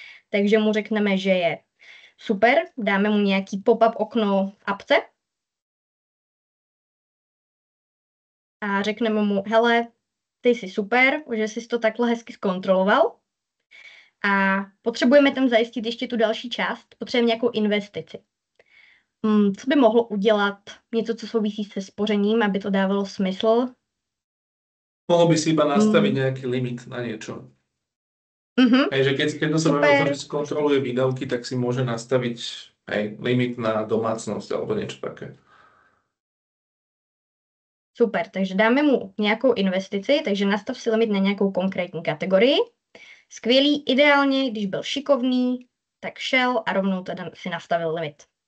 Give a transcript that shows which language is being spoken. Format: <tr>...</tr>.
<cs>Takže mu řekneme, že je super, dáme mu nějaký pop-up okno v apce a řekneme mu, hele, ty jsi super, že jsi to takhle hezky zkontroloval a potřebujeme tam zajistit ještě tu další část, potřebujeme nějakou investici. Co by mohlo udělat něco, co souvisí se spořením, aby to dávalo smysl?</cs> <sk>Mohol by si iba nastaviť nejaký limit na niečo. Hej, že keď to sa bavíme o tom, že skontroluje výdavky, tak si môže nastaviť limit na domácnosť alebo niečo také.</sk> <cs>Super, takže dáme mu nějakou investici, takže nastav si limit na nějakou konkrétní kategorii. Skvělý, ideálně, když byl šikovný, tak šel a rovnou teda si nastavil limit.</cs>